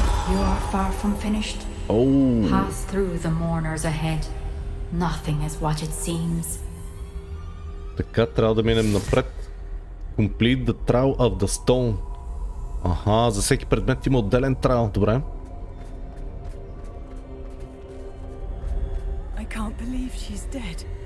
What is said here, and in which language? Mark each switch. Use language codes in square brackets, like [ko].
[en] You are far from finished. Pass through the mourners ahead. Nothing is what it seems. [bg] Така, трябва да минем напред. [en] Complete the Trail of the Stone. [bg] Аха, за всеки предмет има отделен трайл, добре. [en] I can't believe she's dead.